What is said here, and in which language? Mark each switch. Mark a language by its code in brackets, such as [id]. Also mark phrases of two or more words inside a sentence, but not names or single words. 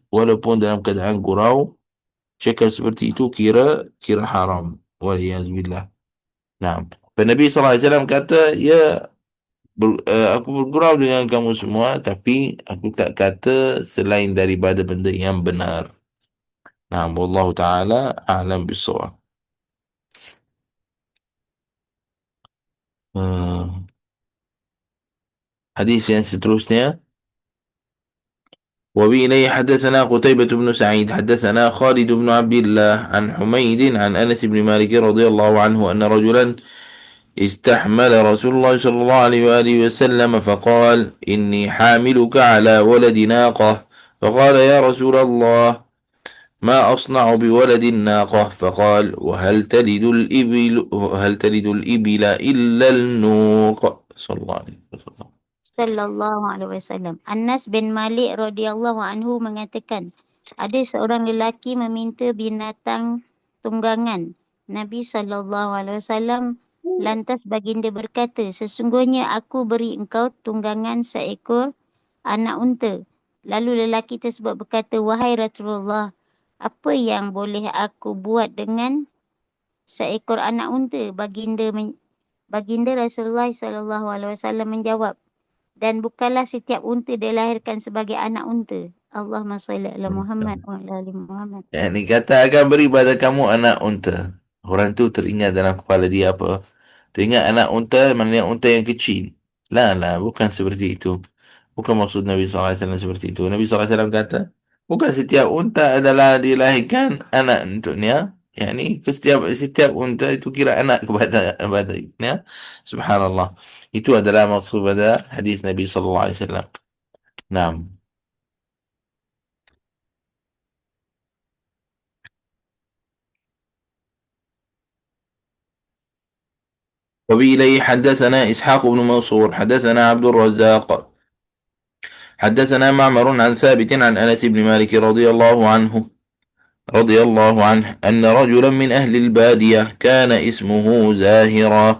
[ms] Walaupun dalam keadaan gurau, cakap seperti itu kira haram. Waliyazubillah. Nah. Dan Nabi SAW kata, ya, aku bergurau dengan kamu semua, tapi aku tak kata selain daripada benda yang benar. [ar] Nah, والله تعالى أعلم بالصواب. [ms] Hadis yang seterusnya. [ar] وبإليه حدثنا قتيبة بن سعيد حدثنا خالد بن عبد الله عن حميد عن أنس بن مالك رضي الله عنه أن رجلا استحمل رسول الله صلى الله عليه وآله وسلم فقال إني حاملك على ولد ناقة فقال يا رسول الله ما أصنع بولد الناقة فقال وهل تلد الإبل إلا النوق صلى الله عليه وسلم. صلى الله عليه وسلم. [ms] Anas bin Malik [ar] رضي الله عنه [ms] mengatakan, ada seorang lelaki meminta binatang tunggangan. Nabi [ar] صلى الله عليه وسلم [ms] lantas baginda berkata, sesungguhnya aku beri engkau tunggangan seekor anak unta. Lalu lelaki tersebut berkata, wahai Rasulullah, apa yang boleh aku buat dengan seekor anak unta? Baginda Rasulullah [ar] صلى الله عليه وسلم [ms] menjawab, dan bukanlah setiap unta dilahirkan sebagai anak unta. [ar] اللهم صل على محمد وعلى آل محمد. [ms] Ini kata akan beri pada kamu anak unta. Orang tu teringat dalam kepala dia apa? Teringat anak unta, maknanya unta yang kecil. Lah, bukan seperti itu. Bukan maksud Nabi SAW seperti itu. Nabi SAW kata, bukan setiap unta adalah dilahirkan anak untuknya. Yani setiap unta itu kira anak kepadanya. Subhanallah. Itu adalah maksud pada hadis Nabi SAW. Nah. [ar] وبإليه حدثنا إسحاق بن منصور حدثنا عبد الرزاق حدثنا معمر عن ثابت عن أنس بن مالك رضي الله عنه أن رجلا من أهل البادية كان اسمه زاهرا.